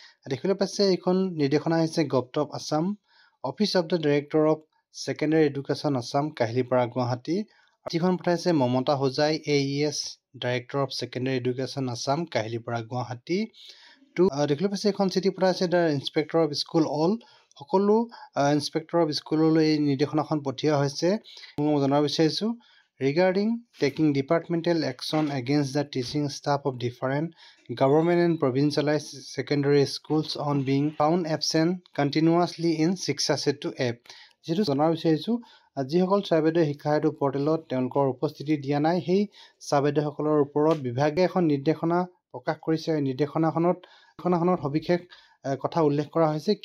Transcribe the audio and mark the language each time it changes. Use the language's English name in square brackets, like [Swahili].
[Assamese] দেখিবলৈ পাইছে এইখন নিৰ্দেশনা আহিছে government of Assam, office of the director of secondary education Assam, Kahilipara, Guwahati. চিঠিখন পঠাইছে মমতা Hojai, AES director of secondary education Assam, Kahilipara, Guwahati. দেখিবলৈ পাইছে এইখন চিঠি পঠাইছে the inspector of school all. সকলো ইনস্পেক্টৰ অফ স্কুললৈ এই নিৰ্দেশনাখন পঠিওৱা হৈছে। মই জনাব বিচাৰিছোঁ [English] regarding taking departmental action against the teaching staff of different government and provincialized secondary schools on being found absent continuously in Shiksha Setu app. [Assamese] যেটো জনাব বিচাৰিছোঁ যিসকল ছাত্ৰীয়ে শিক্ষা হেতু পৰ্টেলত তেওঁলোকৰ উপস্থিতি দিয়া নাই সেই ছাত্ৰীসকলৰ ওপৰত বিভাগে এখন নিৰ্দেশনা প্ৰকাশ কৰিছে। এই নিৰ্দেশনাখনত সবিশেষ কথা উল্লেখ কৰা হৈছে।